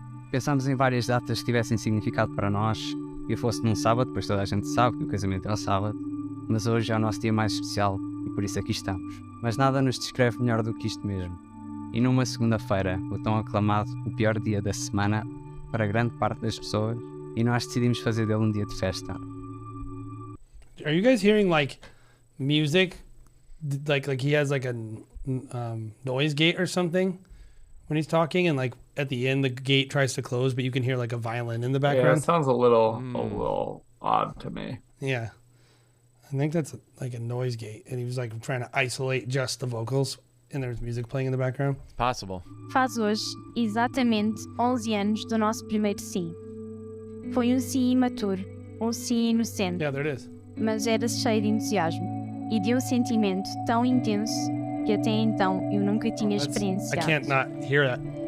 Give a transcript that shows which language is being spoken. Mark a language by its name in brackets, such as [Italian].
[Portuguese] Pensámos em várias datas que tivessem significado para nós, e fosse num sábado, pois toda a gente sabe que o casamento é ao sábado, mas hoje é o nosso dia mais especial e por isso aqui estamos. Mas nada nos descreve melhor do que isto mesmo. E numa segunda-feira, o tão aclamado, o pior dia da semana para grande parte das pessoas, e nós decidimos fazer dele um dia de festa. [English] Are you guys hearing like music? Like he has like a noise gate or something when he's talking, and like at the end the gate tries to close, but you can hear like a violin in the Yeah, background. it sounds a little odd to me. Yeah. I think that's like a noise gate, and he was like trying to isolate just the vocals, and there's music playing in the background. It's possible. [Portuguese] Faz hoje exatamente 11 anos do nosso primeiro sim. Foi sim imaturo, sim inocente, [English] Yeah, there it is. [Portuguese] mas era cheio de entusiasmo e de sentimento tão intenso que até então eu nunca tinha [English] I [Portuguese] experienciado. [English] can't not hear that.